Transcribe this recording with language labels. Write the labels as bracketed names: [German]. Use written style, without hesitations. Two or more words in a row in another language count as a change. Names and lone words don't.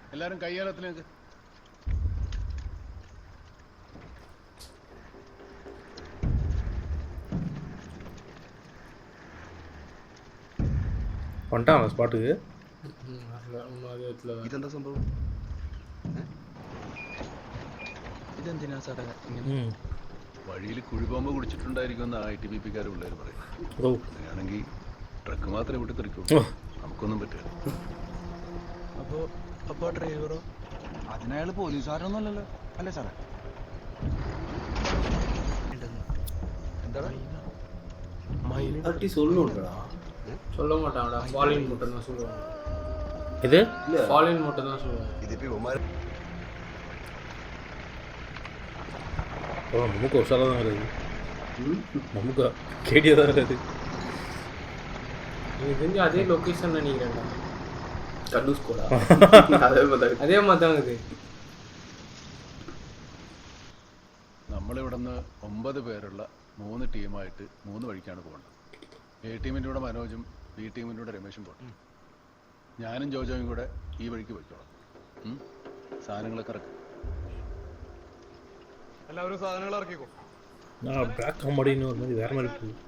[Malayalam] എല്ലാരും കയ്യേലത്തിലേക്ക്. [Tamil] வந்துட்டான் ஸ்பாட்டுக்கு. [Malayalam] ഇതെന്താ സംഭവം? ഇതെന്തിനാ സാറേ വഴിയിൽ കുഴിബോംബ് കുടിച്ചിട്ടുണ്ടായിരിക്കുമെന്ന് ITBP-ക്കാർ പിള്ളേർ പറയും. ഓ അങ്ങനെയാണെങ്കിൽ ട്രക്ക് മാത്രമേ വിട്ട് തെറിക്കൂ. നമുക്കൊന്നും പറ്റില്ല. അപ്പോ ഡ്രൈവറോ? അതിനയാൾ പോലീസുകാരൊന്നും അല്ലല്ലോ അല്ലേ സാറേ? [Tamil] அப்படி சொல்லணும்டா. சொல்ல மாட்டாங்கடா, ஃபாலின் மட்டும் தான் சொல்லுவாங்க. இது ஃபாலின் மட்டும் தான் சொல்லுவாங்க. ஓ நமக்கு உஷாராக தான் இருக்குது. நமக்கு கேடியாக தான் இருக்குது. எனக்கு தெரிஞ்சு அதே லொக்கேஷன் நினைக்கிறேன்டா. [Malayalam] കണ്ടൂസ്കോടാ. [Tamil] அதே மாதிரி தான் இருக்குது. [Malayalam] നമ്മളിവിടുന്ന് 9 പേരുള്ള 3 ടീമായിട്ട് 3 വഴിക്കാണ് പോകേണ്ടത്. A ടീമിൻ്റെ കൂടെ മനോജും B ടീമിൻ്റെ കൂടെ രമേശും പോകണം. ഞാനും ജോജോയും കൂടെ ഈ വഴിക്ക് പോയിക്കോളാം. സാധനങ്ങളൊക്കെ ഇറക്കും. എല്ലാവരും സാധനങ്ങൾ ഇറക്കിക്കോ. [Tamil] நான் பிளாக் காமெடின்னு ஒரு மாதிரி வேற மாதிரி போகுது.